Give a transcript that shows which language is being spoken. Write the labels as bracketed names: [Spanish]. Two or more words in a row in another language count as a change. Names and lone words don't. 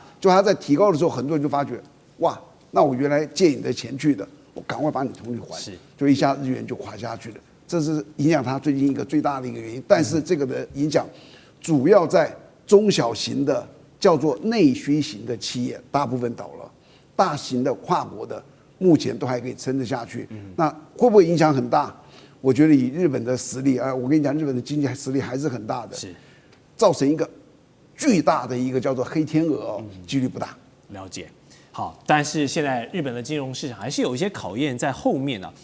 [Chinese] 就他在提高的時候，很多人就發覺，哇，那我原來借你的錢去的，我趕快把你同利還，就一下日元就垮下去了。這是影響它最近一個最大的一個原因，但是這個的影響主要在中小型的叫做內需型的企業，大部分倒了，大型的跨國的目前都還可以撐得下去。那會不會影響很大？我覺得以日本的實力啊，我跟你講，日本的經濟實力還是很大的，造成一個巨大的一個叫做黑天鵝哦，幾率不大。了解。好，但是現在日本的金融市场還是有一些考驗在後面啊。